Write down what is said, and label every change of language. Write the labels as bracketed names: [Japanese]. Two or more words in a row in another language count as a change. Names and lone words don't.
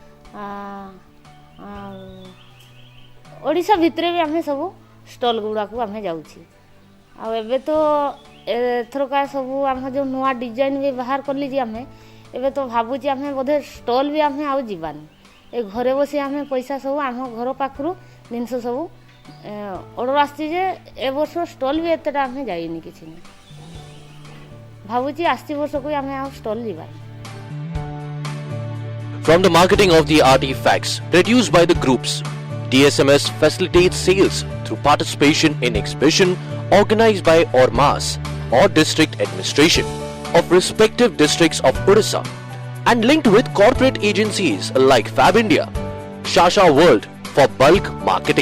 [Odia] ଓଡ଼ିଶା ଭିତରେ ବି ଆମେ ସବୁ ଷ୍ଟଲ୍ ଗୁଡ଼ାକୁ ଆମେ ଯାଉଛି ଆଉ ଏବେ ତ ଏଥରକା ସବୁ ଆମ ଯେଉଁ ନୂଆ ଡିଜାଇନ୍ ବି ବାହାର କଲି ଯେ ଆମେ ଏବେ ତ ଭାବୁଛି ଆମେ ବୋଧେ ଷ୍ଟଲ୍ ବି ଆମେ ଆଉ ଯିବାନି ଏ ଘରେ ବସି ଆମେ ପଇସା ସବୁ ଆମ ଘର ପାଖରୁ ଜିନିଷ ସବୁ ଅର୍ଡ଼ର ଆସିଛି ଯେ ଏ ବର୍ଷ ଷ୍ଟଲ୍ ବି ଏତେଟା ଆମେ ଯାଇନି କିଛି ନାହିଁ ଭାବୁଛି ଆସିଛି ବର୍ଷକୁ ଆମେ ଆଉ ଷ୍ଟଲ୍ ଯିବାନି [English] From the marketing of the artifacts produced by the groups, DSMS facilitates sales through participation in exhibition organized by Ormas or district administration of respective districts of Odisha and linked with corporate agencies like Fab India, Shasha World for bulk marketing.